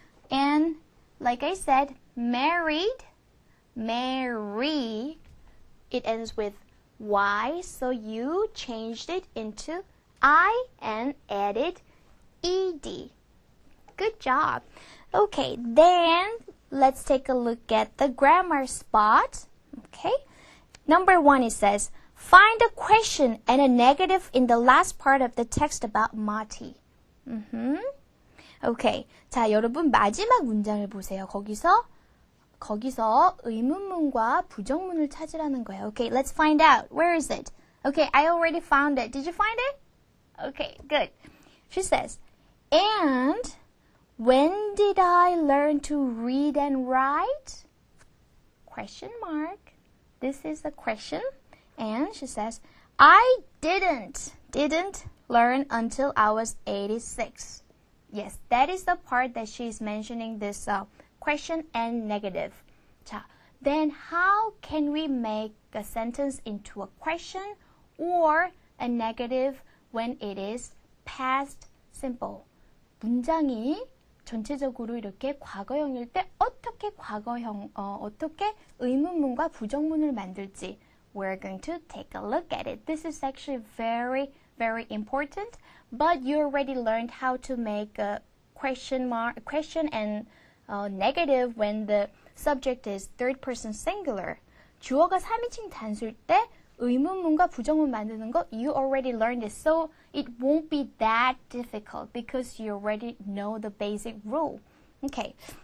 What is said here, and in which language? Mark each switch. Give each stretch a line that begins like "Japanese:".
English: And like I said, married, marry, it ends with Y, so you changed it into I and added ED. good job. Okay, then let's take a look at the grammar spot. Okay, number 1, it says, find a question and a negative in the last part of the text about Marty. Okay,
Korean: 자, 여러분 마지막 문장을 보세요. 거기서 의문문과 부정문을 찾으라는 거예요.
English: Okay, let's find out. Where is it? Okay, I already found it. Did you find it? Okay, good. She says, and when did I learn to read and write? Question mark. This is a question. And she says, I didn't learn until I was 86. Yes, that is the part that she's mentioning this question and negative.
Korean: 자,
English: then how can we make a sentence into a question or a negative when it is past simple?
Korean: 문장이 전체적으로 이렇게 과거형일 때 어떻게 어떻게 의문문과 부정문을 만들지?
English: We're going to take a look at it. This is actually very, very important, but you already learned how to make a question and negative when the subject is third person singular.
Korean: 주어가 3인칭 단수일 때 의문문과 부정문 만드는 거
English: you already learned it, so it won't be that difficult because you already know the basic rule. Okay.